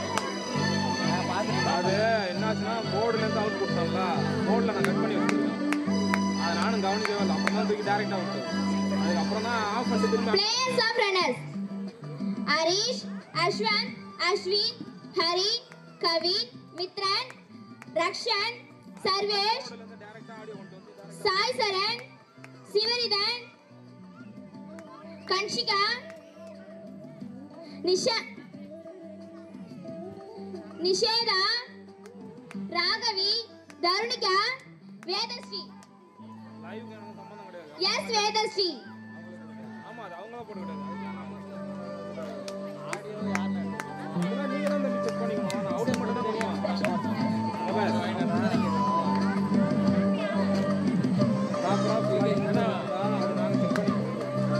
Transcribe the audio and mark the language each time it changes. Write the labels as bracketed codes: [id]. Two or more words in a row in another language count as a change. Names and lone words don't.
[ta] அது என்னாச்சுன்னா போர்டுல இருந்து அவுட் கொடுத்தாங்களா போர்டுல நான் கட் பண்ணி வச்சிருக்கேன் அது நானும் கவனிக்கவே இல்லை அப்புறம் தான் தூக்கி டைரக்டா விட்டேன் அதுக்கப்புறம் தான் ஆஃப் பண்ணிட்டு திரும்ப [en] Players of runners Arish, Ashwan, Ashwin, Hari, Kavin, Mitran, Rakshan, Sarvesh, Sai Saran, Sivaridan, Kanshika, Nisheda, Ragavi, Darunika, Vedasri. [ta] லைவுக்கு எனக்கு சம்பந்தம் கிடையாது. [en] Yes, Vedasri. [ta] ஆமா அது அவங்களா போட்டுக்கிட்டாங்க. அதெல்லாம் நீங்க தான் தம்பி செக் பண்ணிக்கணும். நான் ஆடியோ மட்டும் தான் பண்ணுவேன். ப்ராப்பரா பிளேயிங்னா அது நாங்க செக் பண்ணிக்கிறோம்.